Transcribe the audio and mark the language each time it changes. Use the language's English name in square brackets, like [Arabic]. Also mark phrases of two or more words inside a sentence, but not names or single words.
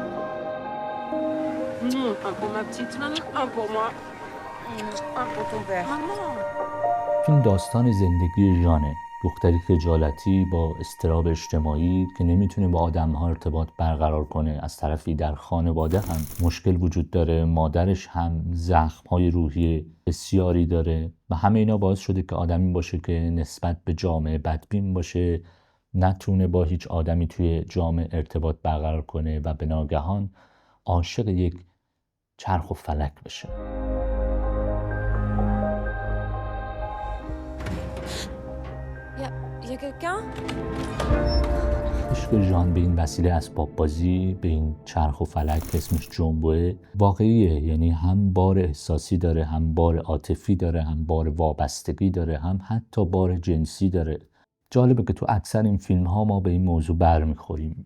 [French] Un pour ma petite maman, un pour moi, un pour ton père. [Persian] فیلم داستان زندگی ژانه، دختری خجالتی با اضطراب اجتماعی که نمیتونه با آدم‌ها ارتباط برقرار کنه. از طرفی در خانواده هم مشکل وجود داره، مادرش هم زخم‌های روحی بسیاری داره و همه اینا باعث شده که آدمی باشه که نسبت به جامعه بدبین باشه، نتونه با هیچ آدمی توی جامعه ارتباط برقرار کنه و به ناگهان عاشق یک چرخ و فلک بشه. [French] Y a quelqu'un? [Persian] عشق ژان به این وسیله اسباب بازی، به این چرخ و فلک که اسمش جنبوه، واقعیه. یعنی هم بار احساسی داره، هم بار عاطفی داره، هم بار وابستگی داره، هم حتی بار جنسی داره. جالبه که تو اکثر این فیلم ها ما به این موضوع برمیخوریم.